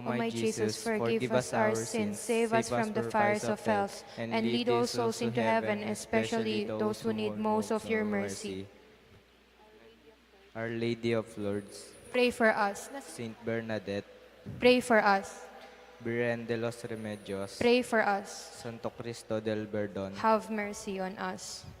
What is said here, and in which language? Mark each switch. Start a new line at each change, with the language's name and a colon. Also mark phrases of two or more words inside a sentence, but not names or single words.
English: O my Jesus, forgive us our sins, save us from the fires of hell, and lead all souls into heaven, especially those who need most of your mercy. Our Lady of Lourdes, Pray for us. Saint Bernadette, Pray for us. Virgen de los Remedios, Pray for us. Santo Cristo del Perdón, Have mercy on us.